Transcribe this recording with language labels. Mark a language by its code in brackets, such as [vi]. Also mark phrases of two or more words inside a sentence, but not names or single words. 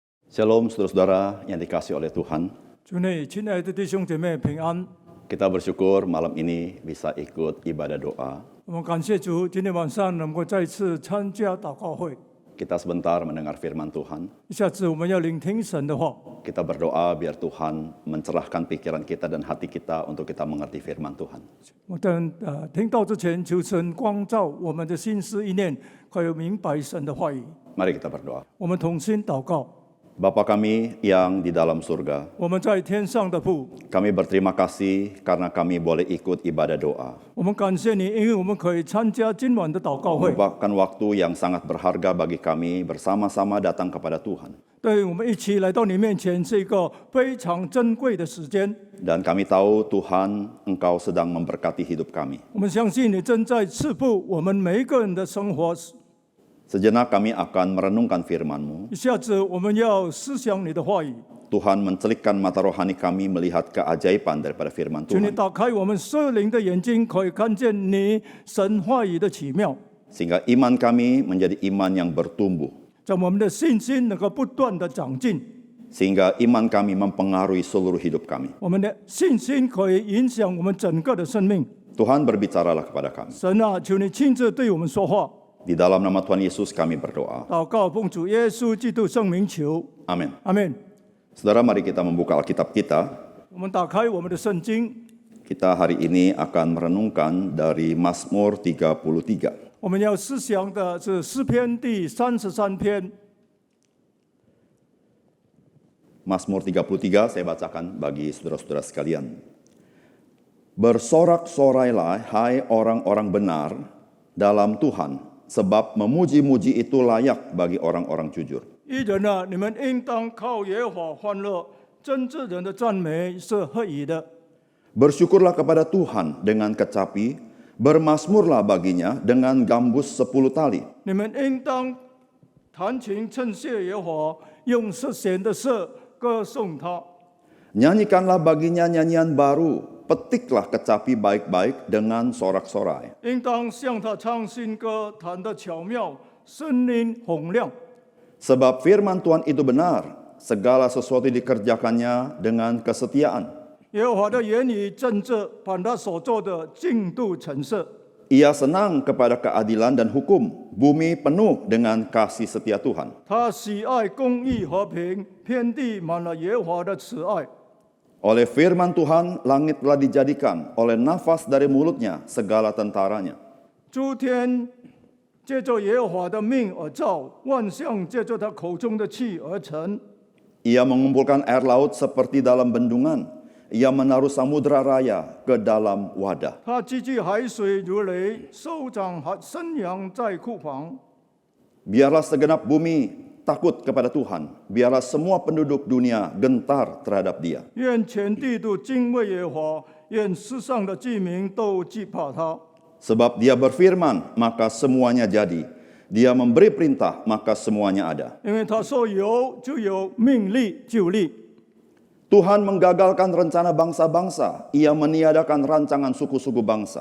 [id] Shalom saudara-saudara yang dikasihi oleh Tuhan. [zh] 主内，亲爱的弟兄姐妹平安。 [id] Kita bersyukur malam ini bisa ikut ibadah doa. [zh] 我们感谢主，今天晚上能够再次参加祷告会。 [id] Kita sebentar mendengar firman Tuhan. [zh] 一下子我们要聆听神的话， [id] Kita berdoa biar Tuhan mencerahkan pikiran kita dan hati kita untuk kita mengerti firman Tuhan. [zh] 我等听到之前，求神光照我们的心思意念，可以明白神的话语。 [id] Mari kita berdoa. [zh] 我们同心祷告。 [id] Bapa kami yang di dalam surga, [zh] 我们在天上的父， [id] kami berterima kasih karena kami boleh ikut ibadah doa. [zh] 我们感谢你，因为我们可以参加今晚的祷告会， [id] Merupakan waktu yang sangat berharga bagi kami bersama-sama datang kepada Tuhan. [zh] 对我们一起来到你面前是一个非常珍贵的时间。 [id] Dan kami tahu Tuhan, Engkau sedang memberkati hidup kami. [zh] 我们相信你正在赐福我们每一个人的生活。 [id] Sejenak kami akan merenungkan firman-Mu. [zh] 一下子我们要思想你的话语， [id] Tuhan mencelikkan mata rohani kami melihat keajaiban daripada firman [zh] 求你 [id] Tuhan. [zh] 打开我们属灵的眼睛，可以看见你神话语的奇妙， [id] Sehingga iman kami menjadi iman yang bertumbuh. [zh] 在我们的信心能够不断的长进， [id] Sehingga iman kami mempengaruhi seluruh hidup kami. [zh] 我们的信心可以影响我们整个的生命。 [id] Tuhan berbicaralah kepada kami. [zh] 神啊，求你亲自对我们说话。 [id] Di dalam nama Tuhan Yesus kami berdoa. [zh] 祷告奉主耶稣基督圣名求， [id] Amin. [zh] 阿门。 [id] Saudara, mari kita membuka Alkitab kita. [zh] 我们打开我们的圣经， [id] Kita hari ini akan merenungkan dari Mazmur 33. [zh] 我们要思想的是诗篇第33篇。 [id] Mazmur 33 saya bacakan bagi saudara-saudara sekalian. Bersorak-sorailah hai orang-orang benar dalam Tuhan, sebab memuji-muji itu layak bagi orang-orang jujur. [zh] 义人啊，你们应当靠耶和华欢乐，真正人的赞美是合宜的。 [id] Bersyukurlah kepada Tuhan dengan kecapi, bermasmurlah baginya dengan gambus 10 tali. [zh] 你们应当弹琴称谢耶和华，用瑟弦的瑟歌颂他。 [id] Nyanyikanlah baginya nyanyian baru, petiklah kecapi baik-baik dengan sorak-sorai. [zh] 应当向他唱新歌，弹得巧妙，声音洪亮。 [id] Sebab firman Tuhan itu benar, segala sesuatu dikerjakannya dengan kesetiaan. [zh] 耶和华的言语正直，把他所做的尽度陈设。 [id] Ia senang kepada keadilan dan hukum, bumi penuh dengan kasih setia Tuhan. [zh] 他喜爱公义和平，遍地满了耶和华的慈爱。 [id] Oleh firman Tuhan, langit telah dijadikan, oleh nafas dari mulutnya segala tentaranya. [zh] 诸天借着耶和华的命而造，万象借着他口中的气而成。 [id] Ia mengumpulkan air laut seperti dalam bendungan. Ia menaruh samudera raya ke dalam wadah. [zh] 他积聚海水如雷，收长生羊在库房。 [id] Biarlah segenap bumi takut kepada Tuhan. Biarlah semua penduduk dunia gentar terhadap Dia. [zh] 愿全地都敬畏耶和华，愿世上的居民都惧怕他。 [id] Sebab Dia berfirman, maka semuanya jadi. Dia memberi perintah, maka semuanya ada. [zh] 因为他说有就有，命立就立。 [id] Tuhan menggagalkan rencana bangsa-bangsa. Ia meniadakan rancangan suku-suku bangsa.